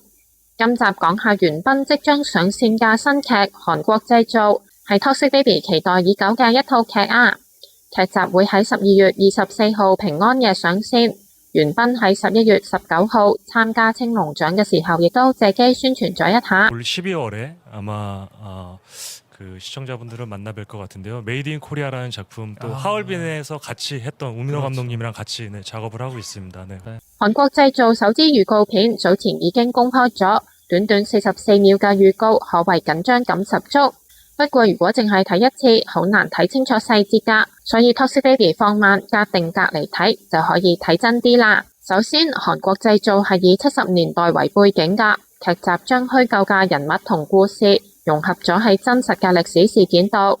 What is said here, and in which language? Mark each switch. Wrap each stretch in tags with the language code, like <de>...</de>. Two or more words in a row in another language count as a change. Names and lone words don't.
<yue>今集講下元彬即將上線嘅新劇《韓國製造》，係 Toxic Baby 期待已久嘅一套劇啊！劇集會喺12月24號平安夜上線。元彬喺11月19號參加青龍獎嘅時候，亦都借機宣傳咗一下。</yue> <ko>올 12월에 아마 시청자분들을 만나뵐 것 같은데요. 메이드 인 코리아라는 작품 또 하얼빈에서 같이 했던 우민호 감독님이랑 같이 작업을 하고 있습니다. 네.</ko> <yue>韓國製造首支預告片早前已經公開咗，短短44秒嘅預告可謂緊張感十足。不過如果淨係睇一次，好難睇清楚細節㗎，所以 Toxic Baby 放慢加定格嚟睇就可以睇真啲啦。首先，韓國製造係以70年代為背景㗎，劇集將虛構嘅人物同故事融合咗喺真實嘅歷史事件度。</yue>